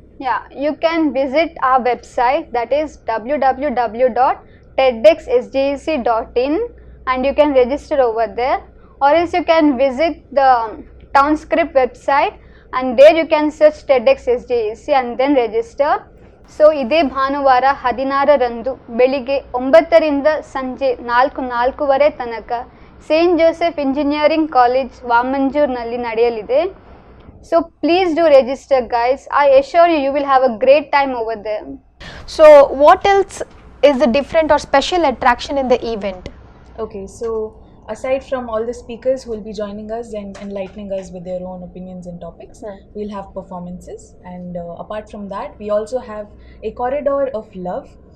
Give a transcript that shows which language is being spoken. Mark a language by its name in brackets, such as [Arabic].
[English] Yeah, you can visit our website, that is www.tedxsjec.in, and you can register over there, or else you can visit the Townscript website and there you can search TEDx SJEC and then register. [Kannada] So ಇದೇ ಭಾನುವಾರ 16ರಂದು ಬೆಳಿಗ್ಗೆ 9ರಿಂದ ಸಂಜೆ 4:04 ತನಕ Saint Joseph engineering college ವಾಮಂಜೂರ್ನಲ್ಲಿ ನಡೆಯಲಿದೆ. [English] So please do register, guys. I assure you, you will have a great time over there. So what else is the different or special attraction in the event? Okay, so aside from all the speakers who will be joining us and enlightening us with their own opinions and topics, we'll have performances, and apart from that, we also have a corridor of love.